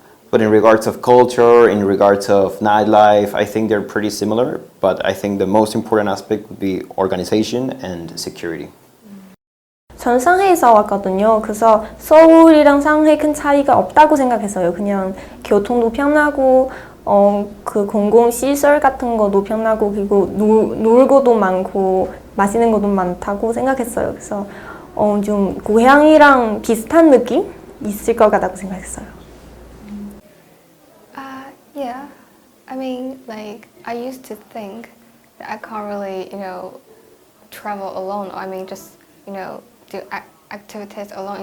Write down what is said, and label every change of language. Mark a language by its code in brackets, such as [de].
[en] But in regards of culture, in regards of nightlife, I think they're pretty similar. But I think the most important aspect would be organization and security. [ko] 전 상해에서 왔거든요. 그래서 서울이랑 상해 큰 차이가 없다고 생각했어요. 그냥 교통도 편하고 그 공공시설 같은 것도 편하고, 그리고 놀고도 많고 맛있는 것도 많다고 생각했어요. 그래서 좀 고향이랑 비슷한 느낌 있을 것 같다고 생각했어요. [en] Yeah, I mean, like, I used to think that I can't really, travel alone. I mean, just, do activities alone.